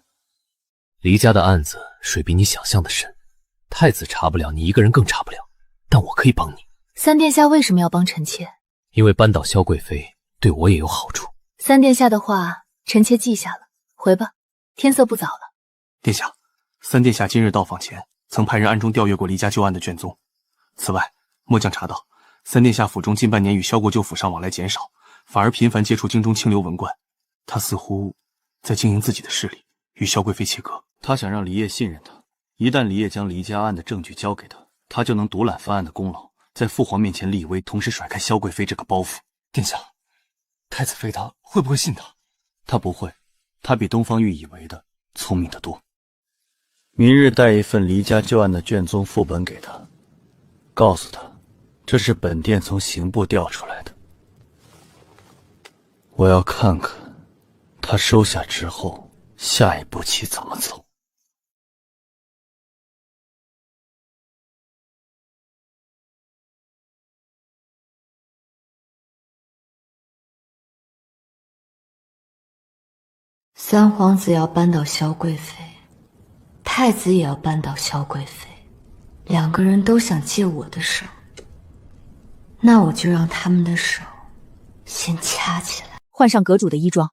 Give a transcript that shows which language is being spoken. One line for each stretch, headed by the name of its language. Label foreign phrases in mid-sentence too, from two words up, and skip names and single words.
Chinese: 離家的案子水比你想象的深，太子查不了，你一個人更查不了，但我可以幫你。三殿下為什麼要幫臣妾？因為扳倒蕭貴妃對我也有好處。三殿下的話，臣妾記下了。回吧，天色不早了。殿下，三殿下今日到訪前，曾派人暗中調閱過離家舊案的卷宗。此外，末將查到，三殿下府中近半年與蕭國舅府上往來減少，反而頻繁接觸京中清流文官。他似乎在經營自己的勢力，與蕭貴妃切割。他想讓離烨信任他，一旦離烨將離家案的證據交給他，他就能獨攬翻案的功勞，在父皇面前立威，同時甩開蕭貴妃這個包袱。殿下，太子妃她會不會信他？他不會，他比東方玉以為的聰明得多。明日帶一份離家舊案的卷宗副本給他，告訴他這是本殿從刑部調出來的。我要看看他收下之後下一步棋怎麼走。三皇子要扳倒蕭貴妃，太子也要扳倒蕭貴妃，兩個人都想借我的手，那我就讓他們的手先掐起來。